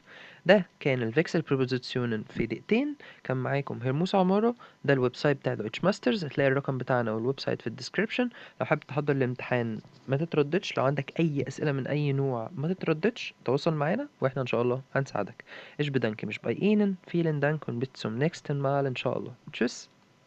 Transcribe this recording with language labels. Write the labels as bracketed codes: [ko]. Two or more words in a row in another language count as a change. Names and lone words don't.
[ar] ده كان الفيكسل بريبوزيشنن في دقيقتين. كان معاكم هرموس عمارة. ده الويب سايت بتاع دويتش ماسترز، هتلاقي الرقم بتاعنا والويب سايت في الديسكريبشن. لو حابب تحضر الامتحان ما تترددش، لو عندك اي اسئله من اي نوع ما تترددش، تواصل معانا واحنا ان شاء الله هنساعدك. [de] Ich bedanke mich bei Ihnen. Vielen Dank und bis zum nächsten Mal [ar] ان شاء الله. [de] Tschüss.